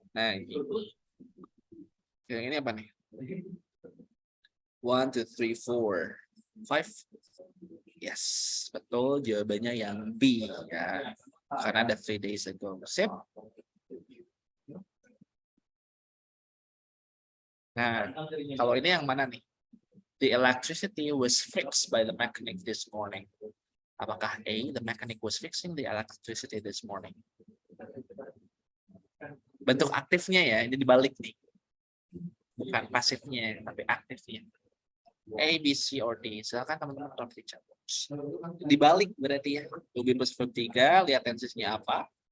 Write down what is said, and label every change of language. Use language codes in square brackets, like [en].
[id] Nah, ini. Yang ini apa nih? 1, 2, 3, 4, 5. Yes, betul. Jawabannya yang B ya. Karena ada [en] 3 days ago. [id] Sip. Nah, kalau ini yang mana nih? [en] The electricity was fixed by the mechanic this morning. [id] Apakah [en] A, the mechanic was fixing the electricity this morning? [id] Bentuk aktifnya ya, ini dibalik nih. Bukan pasifnya, tapi aktifnya. [en] A, B, C, or D. [id] Silakan teman-teman tolong dicatat. Dibalik berarti ya. Ruby plus verb 3, lihat tensesnya apa.